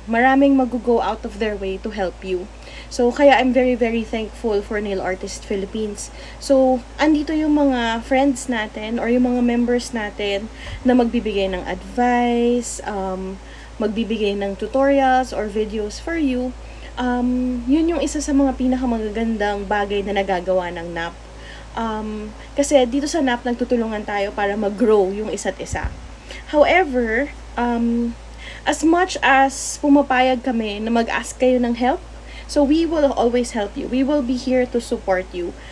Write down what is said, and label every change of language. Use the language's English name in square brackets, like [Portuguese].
[Filipino] Maraming mag-go out of their way to help you. So, kaya [English] I'm very, very thankful for [Filipino] Nail Artist Philippines. So, andito yung mga friends natin or yung mga members natin na magbibigay ng advice, magbibigay ng tutorials or videos for you. Yun yung isa sa mga pinakamagagandang bagay na nagagawa ng NAP. Kasi dito sa NAP, nagtutulungan tayo para mag-grow yung isa't isa. [English] However, as much as [Filipino] pumapayag kami na mag-ask kayo ng [English] help, so we will always help you. We will be here to support you.